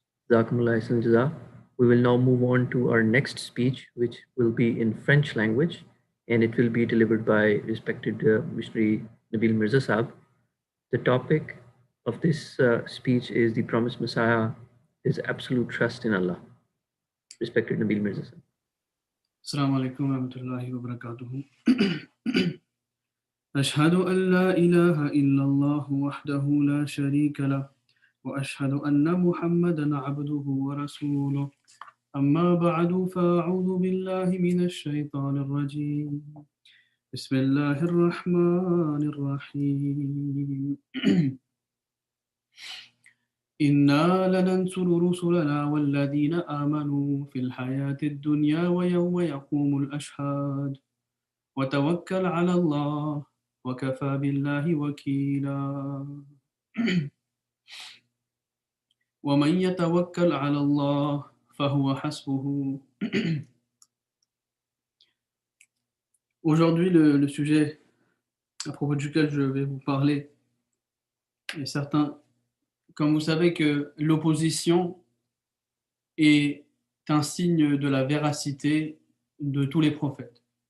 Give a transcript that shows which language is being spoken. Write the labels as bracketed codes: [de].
[ar] Jazakumullah ahsan al-jazam. [en] We will now move on to our next speech, which will be in French language, and it will be delivered by respected missionary Nabil Mirza Sahib. The topic of this speech is the promised Messiah is absolute trust in Allah. Respected Nabil Mirza Sahib. [ar] Assalamu alaikum wa rahmatullahi wa barakatuhu. أشهد أن لا إله إلا الله وحده لا شريك له وأشهد أن محمدا عبده ورسوله أما بعد فأعوذ بالله من الشيطان الرجيم بسم الله الرحمن الرحيم إنا لننصر رسلنا والذين آمنوا في الحياة الدنيا ويوم يقوم الأشهاد وتوكل على الله وكفى بالله وكيلا ومن يتوكل على الله فهو حسبه. [fr] Aujourd'hui, le sujet à propos duquel je vais vous parler est certain. Comme vous savez que l'opposition est un signe de la véracité de tous les prophètes.